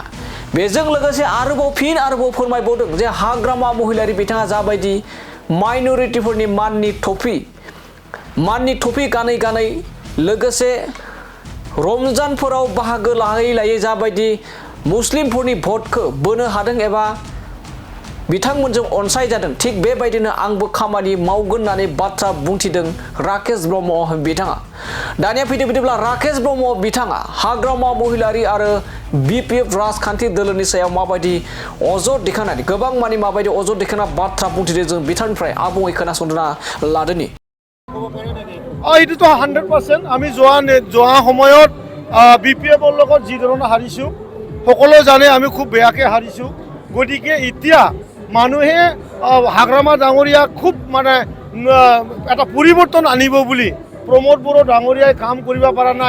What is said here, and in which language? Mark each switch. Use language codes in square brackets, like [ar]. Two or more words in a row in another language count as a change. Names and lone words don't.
[brx] बेजों लोगोसे आरोबाव फोरमायबावदों जे हाग्रामा महिलारि बिथाङा जाबायदि माइनरिटिफोरनि माननि टफि गानै लोगोसे रमजानफोराव बाहागो लायै जाबायदि मुस्लिमफोरनि भटखौ बोनो हादों एबा बिथांमोनजों अनसायजादों थिग बेबायदिनो आंबो खामानि मावगोन होननानै बाथ्रा बुंथिदों राकेश ब्रह्म बिथाङा। दानिया फैदों राकेश ब्रह्म बिथाङा हाग्रामा महिलारि आरो बीपीएफ राजखान्थि दोलोनि सायाव माबायदि अजद दैखांनानै गोबां मानि माबायदि अजद दैखांना बाथ्रा बुंथिदों जों बिथांनिफ्राय आबुङै खोनासंना लादोनि। [as] এইটোতো 100% আমি যোৱা সময়ত বিপিএফৰ লগত যি ধৰণে হাৰিছোঁ সকলো জানে আমি খুব বেয়াকৈ হাৰিছোঁ। গতিকে এতিয়া মানুহে হাগ্ৰামা ডাঙৰীয়াক খুব মানে এটা পৰিৱৰ্তন আনিব বুলি প্ৰমোদ বড়ো ডাঙৰীয়াই কাম কৰিব পৰা নাই।